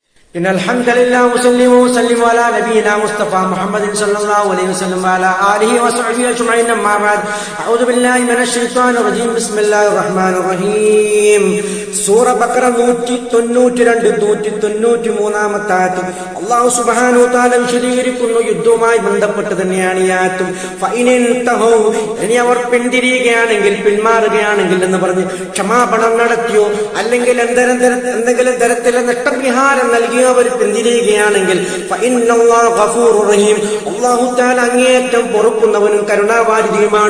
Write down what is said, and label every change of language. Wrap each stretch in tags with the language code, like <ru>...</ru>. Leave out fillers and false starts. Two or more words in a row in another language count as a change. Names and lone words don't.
<ar>إن الحمد لله وسلم وسلم على نبينا مصطفى محمد صلى الله عليه وسلم وعلى آله وصحبه أجمعين أما بعد أعوذ بالله من الشيطان الرجيم بسم الله الرحمن الرحيم</ar> <ml>സൂറ ബഖറ 192-193 ആയത്ത് അല്ലാഹു സുബ്ഹാനഹു തആല വിശദീകരിക്കുന്നു. യുദ്ധവുമായി ബന്ധപ്പെട്ട് തന്നെയാണ് ഈ ആയത്തും. ഫഇനിൻതഹു, ഇനി അവർ പിന്തിരിയുകയാണെങ്കിൽ പിന്മാറുകയാണെങ്കിൽ എന്ന് പറഞ്ഞ് ക്ഷമാപണം നടത്തിയോ അല്ലെങ്കിൽ എന്തെങ്കിലും തരത്തിലെ നഷ്ടപരിഹാരം നൽകിയോ അവർ പിന്തിരിയുകയാണെങ്കിൽ</ml> <ar>فإن الله غفور رحيم, الله تعالى</ar> <ml>അങ്ങേയറ്റം പൊറുക്കുന്നവനും കരുണാവാരിധിയുമാണ്.</ml>